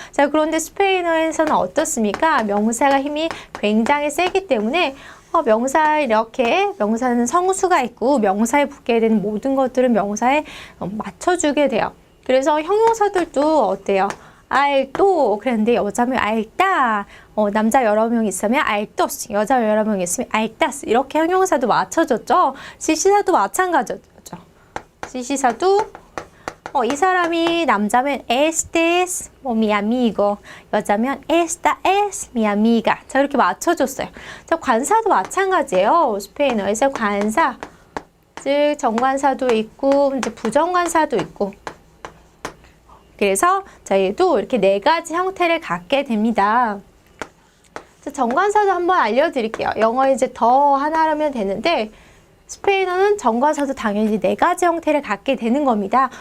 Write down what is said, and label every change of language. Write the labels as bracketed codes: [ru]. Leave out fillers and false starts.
[ko] 자, 그런데 스페인어에서는 어떻습니까? 명사가 힘이 굉장히 세기 때문에 명사 이렇게 명사는 성수가 있고 명사에 붙게 되는 모든 것들은 명사에 맞춰주게 돼요. 그래서 형용사들도 어때요? 알또 그랬는데 여자면 알따, 남자 여러 명 있으면 알토스, 여자 여러 명 있으면 알따스, 이렇게 형용사도 맞춰줬죠. 지시사도 마찬가지였죠. 지시사도 이 사람이 남자면 [es] este es mi amigo, [ko] 여자면 [es] esta es mi amiga. [ko] 자, 이렇게 맞춰줬어요. 자, 관사도 마찬가지예요. 스페인어에서 관사, 즉 정관사도 있고 이제 부정관사도 있고. 그래서 저희도 이렇게 4가지 형태를 갖게 됩니다. 정관사도 한번 알려드릴게요. 영어 이제 더 하나라면 되는데 스페인어는 정관사도 당연히 4가지 형태를 갖게 되는 겁니다.